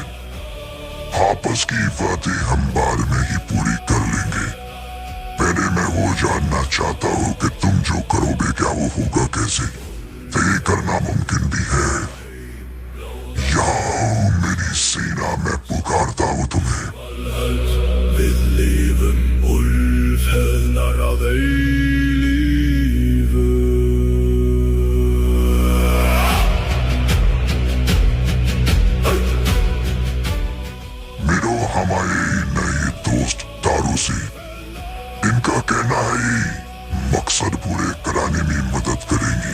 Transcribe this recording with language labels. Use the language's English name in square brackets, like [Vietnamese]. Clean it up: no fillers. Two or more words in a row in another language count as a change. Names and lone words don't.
[Hindi] आपस की बातें हम बाद में ही पूरी कर लेंगे। पहले मैं वो जानना चाहता हूँ कि तुम जो करोगे क्या वो होगा कैसे? तो ये करना मुमकिन भी है। यहाँ मेरी सेना, मैं पुकारता हूँ तुम्हें। [Icelandic] Við lifum úlfheðnar að eilífu. [Hindi] मिलो हमारे नए दोस्त दारूसी। इनका कहना है मकसद पूरे कराने में मदद करेंगे।